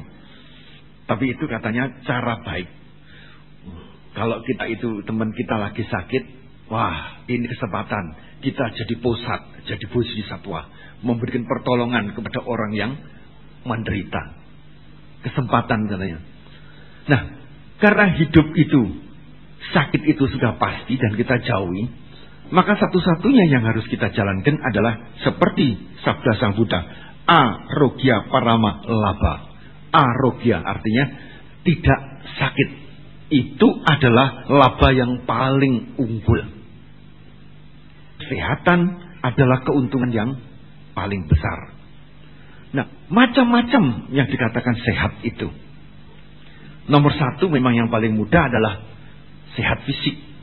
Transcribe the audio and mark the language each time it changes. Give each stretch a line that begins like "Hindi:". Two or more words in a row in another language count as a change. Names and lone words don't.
Indonesian: Tapi itu katanya cara baik. Kalau kita itu teman kita lagi sakit, wah, ini kesempatan kita jadi pusat, jadi bodhisattva, memberikan pertolongan kepada orang yang menderita. Kesempatan katanya. Nah, karena hidup itu, sakit itu sudah pasti dan kita jauhi, maka satu-satunya yang harus kita jalankan adalah seperti sabda Sang Buddha,
Pali: arogya parama labha.
Indonesian: Arogya artinya tidak sakit. Itu adalah laba yang paling unggul. Kesehatan adalah keuntungan yang paling besar. Nah, macam-macam yang dikatakan sehat itu. Nomor 1 memang yang paling mudah adalah sehat fisik.